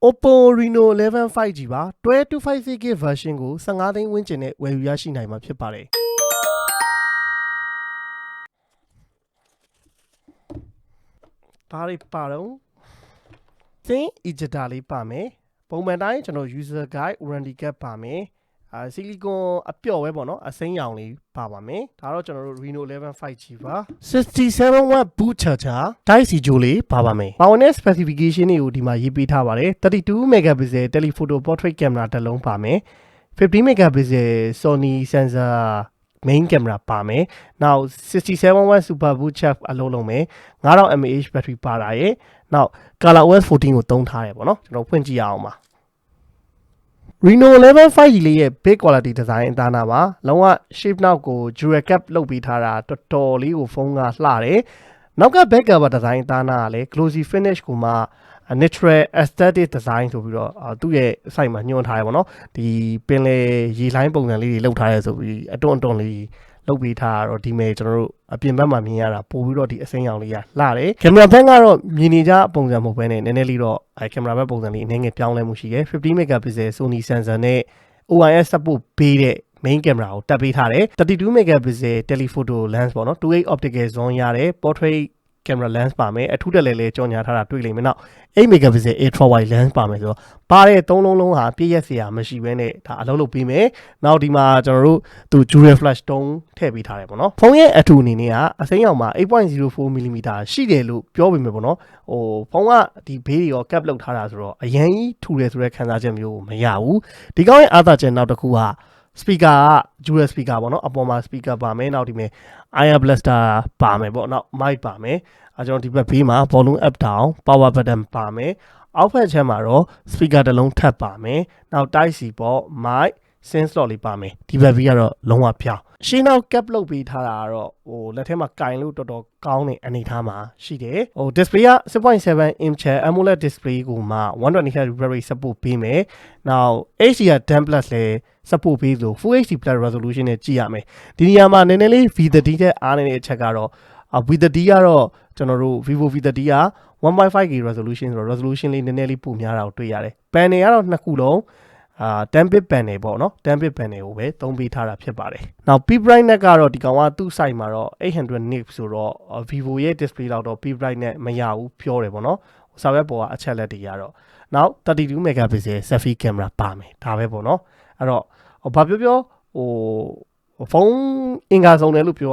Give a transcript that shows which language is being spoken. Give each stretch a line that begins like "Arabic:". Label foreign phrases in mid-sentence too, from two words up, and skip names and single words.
Burmese: OPPO Reno 11 5G ပါ 1256GB version ကို15သိန်းဝန်းကျင်နဲ့ဝယ်ယူရရှိနိုင်မှာဖြစ်ပါတယ်ဒါတွေပါတော့သင် ejector လေးပါမယ်ပုံမှန် တိုင်းကျွန်တော်
English: user guide warranty guide
Burmese: ပါမယ်silicon အပျော့ပဲပေါ့နော်အစိမ်းရောင်လေးပါပါမယ်ဒါတော့ကျွန်တော်တို့ Reno 11 5G ပါ67
English: watt boot charger Type C
Burmese: ကြိုးလေးပါပါမယ်ပါဝင်တဲ့ specification တွေကိုဒီမှာရေးပေးထားပါတယ်32
English: megapixel telephoto portrait camera
Burmese: တစ်လုံးပါမယ်50
English: megapixel Sony sensor main camera
Burmese: ပါမယ်နောက်67
English: watt super boot charge
Burmese: အလုံးလုံးမယ်9000
English: mAh battery
Burmese: ပါတာရဲ့နောက်
English: color OS
Burmese: 14ကိုသုံးထားတယ်ပေါ့နော်ကျွန်တော်ဖွင့်ကြည့်ရအောင်ပါReno 11 5G လေးရဲ့
English: big quality design
Burmese: အသားနာပါလုံးဝ shape နောက်ကို
English: dual cap
Burmese: လုပ်ပေးထားတာတော်တော်လေးကိုဖုန်းကလှတယ်နောက်က
English: back cover design
Burmese: အသားနာကလည်း
English: glossy finish
Burmese: ကိုမှ
English: natural aesthetic design
Burmese: ဆိုပြီးတော့သူ့ရဲ့ site မှာညွှန်းထားရပါတော့ဒီပင်လေရေလိုင်းပုံစံလေးတွေလုပ်ထားရဲဆိုပြီးအတွန်းလေးလုပ်ပေးထားတော့ဒီမဲ့ကျွန်တော်တို့အပြင်ဘက်မှာမြင်ရတာပို့ပြီးတော့ဒီအစိမ်းရောင်လေးကလှတယ်ကင်မရာဘက်ကတော့မြ င်နေကြပုံစံမဟုတ်ဘဲနဲ့နည်းနည်းလေးတော့ကင်မရာဘက်ပုံစံလေးအနည်းငယ်ပြောင်းလဲမှုရှိတယ်50
English: megapixel Sony sensor
Burmese: နဲ့
English: OIS support
Burmese: ပေးတဲ့
English: main camera
Burmese: ကိုတက်ပေးထားတယ်32
English: megapixel telephoto lens
Burmese: ပေါ့နော်28
English: optical zoom
Burmese: ရတယ်
English: portrait camera lens
Burmese: ပါမယ်အထူးတက်လဲကြော်ညာထားတာတွေ့လိမ့်မယ်နောက်8
English: megapixel ultra wide lens
Burmese: ပါမယ်ဆိုတော့ပါတဲ့သုံးလုံးဟာပြည့် ရက်စရာမရှိဘဲနဲ့ဒါအလုံးလုပ်ပေးမယ်နောက်ဒီမှာကျွန်တော်တို့သူ
English: dual flash
Burmese: တုံးထည့်ပေးထားတယ်ပေါ့နော်ဖုန်းရဲ့အထူအနေနဲ့ကအစိမ်းရောင်မှာ 8.04 mm ရှိတယ်လို့ပြောပေမဲ့ပေါ့နော်ဖုန်းကဒီဘေးတွေရော cap လုပ်ထားတာဆိုတော့အရင်ကြီး ထူတယ်ဆိုတဲ့ခံစားချက်မျိုးမရဘူးဒီကောင်းရဲ့အားသာချက်နောက်တစ်ခုကspeaker က
English: dual speaker
Burmese: ပေါ့နော်အပေါ်မှာ speaker ပါမယ်နောက်ဒီမဲ့
English: IR blaster
Burmese: ပါမယ်ပေါ့နောက် mic ပါမယ်ကျွန်တော်ဒီဘ က်ဘေးမှာ
English: volume up down power button
Burmese: ပါမယ်အောက်ဖက်ချမ်းမှာတော့ speaker တစ်လုံးထပ်ပါမယ်နောက် Type C ပေါ့
English: mic sense slot
Burmese: လေးပါမယ်ဒီ ဘက်ဘေးကတော့လုံးဝဖြောင်းရှင်းနောက် cap လုပ်ပေးထားတာကတော့လက်ထဲမှာကင်လို့တော်တော်ကောင်းတဲ့အနေထားမှာရှိတယ်display က 6.7
English: inch AMOLED display
Burmese: ကိုမှ 120Hz
English: refresh rate support
Burmese: ပေးမယ်နောက်
English: HDR 10 plus
Burmese: လဲ support ပေးလို့
English: Full HD plus resolution
Burmese: နဲ့ကြည့်ရမယ်ဒီနေရာမှာနည်းနည်းလေး V30 တဲ့အားနေတဲ့အချက်ကတော့V30 ကတော့ကျွန်တော်တို့ Vivo V30 က 1.5K resolution ဆိုတော့ resolution လေးနည်းနည်းလေးပိုများတာကိုတွေ့ရတယ် panel ကတော့နှစ်ခုလုံး 10
English: bit panel
Burmese: ပေါ့နော်10
English: bit panel
Burmese: ကိုပဲသုံးပေးထားတာဖြစ်ပါတယ်နောက်
English: P brightness
Burmese: ကတော့ဒီကောင်ကသူ့ site မှာတော့800 nits ဆိုတော့ Vivo ရဲ့ display လောက်တော့
English: P brightness
Burmese: မရဘူးပြော တယ်ပေါ့နော်စာရွက်ပေါ်ကအချက်လက်တွေရတော့နောက်32
English: megapixel selfie camera
Burmese: ပါမယ်ဒါပဲပေါ့နော်အဲ့တော့ဘာပြောဖုန်းအင်္ဂါဆုံးတယ်လို့ပြောရ